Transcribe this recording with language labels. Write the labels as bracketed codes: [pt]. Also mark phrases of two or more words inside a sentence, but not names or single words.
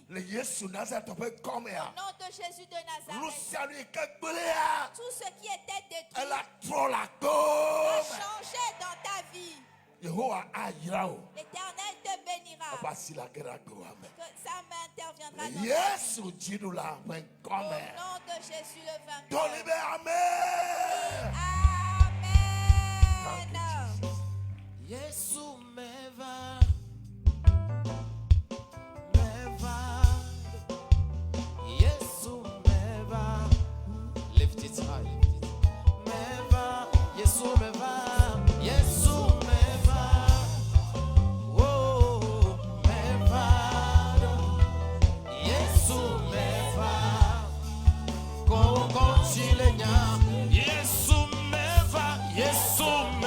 [fr] Au nom de Jésus de Nazareth, tout ce qui était détruit a changé dans ta vie. L'Éternel te bénira. Que sa main interviendra dans ta vie. Au nom de Jésus le vainqueur. Amen. [ee] Yesu meva. [en] Lift it high. [ee] Meva, Yesu meva, Yesu meva. Oh, meva, Yesu meva. Go chilenya, Yesu meva, Yesu